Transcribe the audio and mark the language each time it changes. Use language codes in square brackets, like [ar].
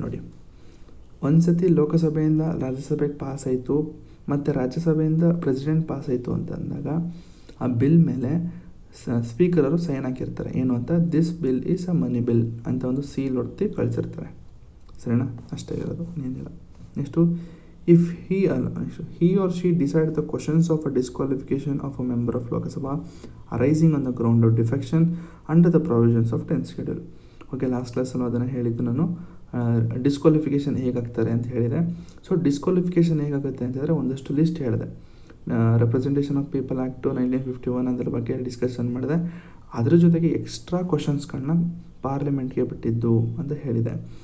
[kn] ನೋಡಿ, ಒಂದು ಸತಿ ಲೋಕಸಭೆಯಿಂದ ರಾಜ್ಯಸಭೆಗೆ ಪಾಸ್ ಆಯಿತು ಮತ್ತು ರಾಜ್ಯಸಭೆಯಿಂದ ಪ್ರೆಸಿಡೆಂಟ್ ಪಾಸ್ ಆಯಿತು ಅಂತ ಅಂದಾಗ ಆ ಬಿಲ್ ಮೇಲೆ ಸ್ಪೀಕರವರು ಸೈನ್ ಹಾಕಿರ್ತಾರೆ, ಏನು ಅಂತ, [en] this bill is a money bill [kn] ಅಂತ ಒಂದು ಸೀಲ್ ಹೊಡ್ತಿ ಕಳಿಸಿರ್ತಾರೆ. ಸರಿನಾ, ಅಷ್ಟೇ ಇರೋದು, ಏನಿಲ್ಲ. [en] Next, if he or she decide the questions of a disqualification of a member of Lok Sabha arising on the ground of defection under the provisions of 10th schedule. [kn] Okay, last ಕ್ಲಾಸಲ್ಲೂ ಅದನ್ನು ಹೇಳಿದ್ದು ನಾನು, disqualification ಹೇಗಾಗ್ತಾರೆ ಅಂತ ಹೇಳಿದೆ. So disqualification ಹೇಗಾಗುತ್ತೆ ಅಂತಂದರೆ ಒಂದಷ್ಟು list ಹೇಳಿದೆ. Representation of people act 1951 ಅದರ ಬಗ್ಗೆ ಡಿಸ್ಕಷನ್ ಮಾಡಿದೆ. ಅದ್ರ ಜೊತೆಗೆ ಎಕ್ಸ್ಟ್ರಾ ಕ್ವಶನ್ಸ್ಗಳನ್ನ ಪಾರ್ಲಿಮೆಂಟ್ಗೆ ಬಿಟ್ಟಿದ್ದು ಅಂತ ಹೇಳಿದೆ.